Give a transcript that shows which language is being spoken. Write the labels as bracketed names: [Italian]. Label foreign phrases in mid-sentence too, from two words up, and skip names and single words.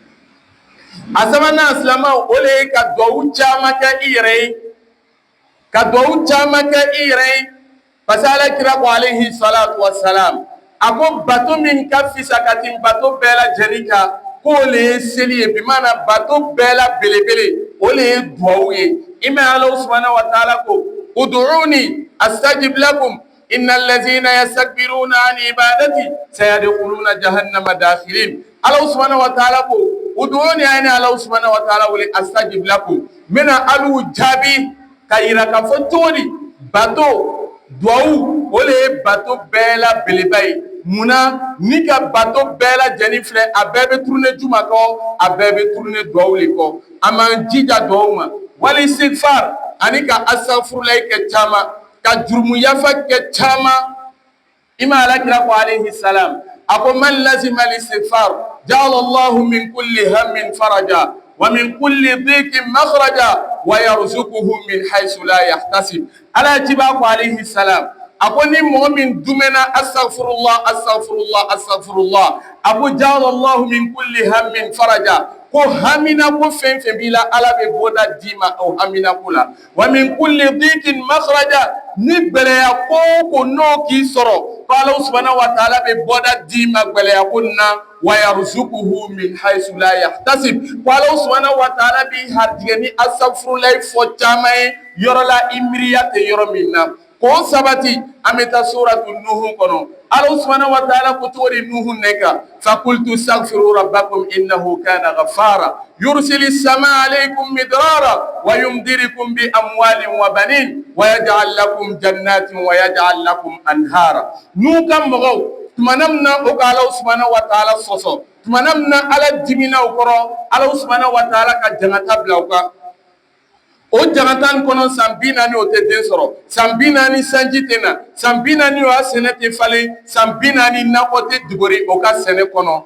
[Bambara] A sabanan silamɛw o le ye ka duwawu caman kɛ i yɛrɛ ye, ka duwawu caman kɛ i yɛrɛ ye, [French] parce que [Bambara] Alakira ko [Arabic] عليه الصلاة والسلام, [Bambara] a ko bato min ka fisa ka tɛmɛ bato bɛɛ lajɛlen kan k'o le ye seli ye, bi maana bato bɛɛ la belebele o le ye duwawu ye. I mɛ Alahu subahanahu wa taala ko [Arabic] ادعوني أستجب لكم إن الذين يستكبرون عن عبادتي سيدخلون جهنم داخرين. [Bambara] Alahu [Arabic] سبحانه وتعالى [Bambara] ko uduuni ayni Alahu [Arabic] سبحانه وتعالى [Bambara] wele [Arabic] أستجب لكم, [Bambara] mina alu jaabi ka yira k'a fɔ cogo di bato duwawu o le ye bato bɛɛ la beleba ye. Munna ni ka bato bɛɛ lajɛlen filɛ a bɛɛ bɛ tourner juma kɔ, a bɛɛ bɛ tourner duwawu le kɔ. An b'an jija duwawu ma, wali istighfar ani ka astaghfirulahi kɛ caman, ka jurumu yafa kɛ caman. I ma Alakira ko alehi salam, a ko [Arabic] من لزم الاستغفار جعل الله من كل هم فرجا ومن كل ضيق مخرجا ويرزقه من حيث لا يحتسب. [Bambara] Alajiba ko alehi salam, a ko ni mɔgɔ min dumɛna astaghfirullah astaghfirullah astaghfirullah, a ko [Arabic] جعل الله من كل هم فرجا, [Bambara] ko hamina ko fɛn fɛn b'i la Ala bɛ bɔda d'i ma o hamina ko la. [Arabic] ومن كل ضيق مخرجا, [Bambara] ni gɛlɛya ko ko n'o k'i sɔrɔ ko Alahu [Arabic] سبحانه وتعالى [Bambara] bɛ bɔda d'i ma gɛlɛya ko na. [Arabic] ويرزقه من حيث لا يحتسب, [Bambara] ko Alahu [Arabic] سبحانه وتعالى [Bambara] b'i harijigɛ ni astaghfirulahi fɔ caman ye yɔrɔ la i miiriya tɛ yɔrɔ min na. K'o sabati an bɛ taa suratu Nuhu kɔnɔ. Alahu subahanahu wa taala ko cogo di Nuhu ne kan, [Arabic] فقلت استغفروا ربكم إنه كان غفارا يرسل السماء عليكم مدرارا ويمددكم بأموال وبنين ويجعل لكم جنات ويجعل لكم أنهارا. [Bambara] Nuhu ka mɔgɔw tumana min na o ka Alahu [Arabic] سبحانه وتعالى [Bambara] sɔsɔ, tumana min na Ala dimina u kɔrɔ, Alahu [Arabic] سبحانه وتعالى [Bambara] ka jangata bila u kan. O jangata in kɔnɔ san 40 o tɛ den sɔrɔ, san 40 sanji tɛ na, san 40 o y'a sɛnɛ tɛ falen, san 40 nakɔ tɛ dugori o ka sɛnɛ kɔnɔ.